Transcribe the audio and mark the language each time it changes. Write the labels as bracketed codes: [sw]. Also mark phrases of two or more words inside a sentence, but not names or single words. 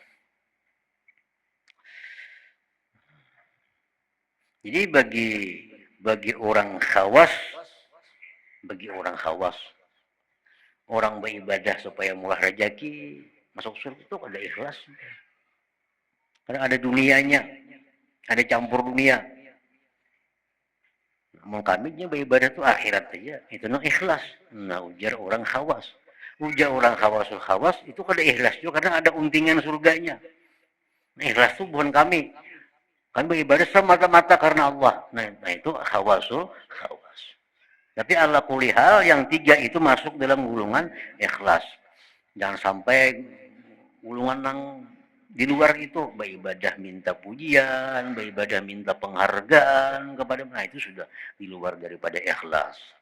[id] Jadi bagi orang khawas, orang beribadah supaya murah rezeki, masuk surga itu ada ikhlas. Karena ada dunianya, ada campur dunia. Namun kami beribadah itu akhirat saja, itu no ikhlas. [bjn] Nah, ujar orang khawas. Ujar orang khawasul khawas itu kada ikhlas juga karena ada untingan surganya. [id] Nah, ikhlas itu bukan kami. Kami beribadah semata-mata karena Allah. Nah itu khawasul khawas. Tapi [ar] على كل حال [id] yang tiga itu masuk dalam gulungan ikhlas. Jangan sampai gulungan yang di luar itu beribadah minta pujian, beribadah minta penghargaan kepada, nah itu sudah di luar daripada ikhlas.